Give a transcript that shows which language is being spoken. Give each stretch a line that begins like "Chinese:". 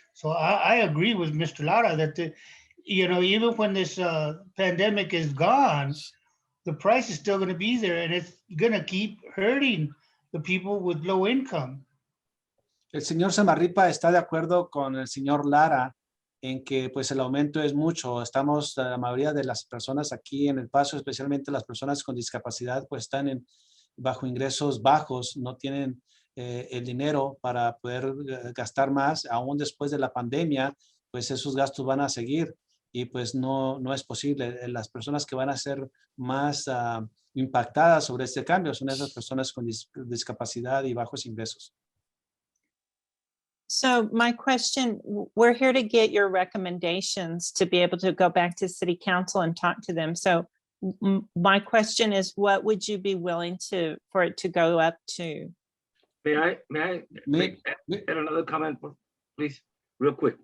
English: So I agree with Mr. Lara that you know, even when this pandemic is gone, the price is still going to be there, and it's going to keep hurting the people with low income.
Spanish: El señor Samarripa está de acuerdo con el señor Lara en que pues el aumento es mucho. Estamos, la mayoría de las personas aquí en El Paso, especialmente las personas con discapacidad, pues están bajo ingresos bajos, no tienen el dinero para poder gastar más. Aún después de la pandemia, pues esos gastos van a seguir, y pues no es posible. Las personas que van a ser más impactadas sobre este cambio son esas personas con discapacidad y bajos ingresos.
English: So my question, we're here to get your recommendations to be able to go back to city council and talk to them. So my question is, what would you be willing for it to go up to? May I add another comment, please, real quick?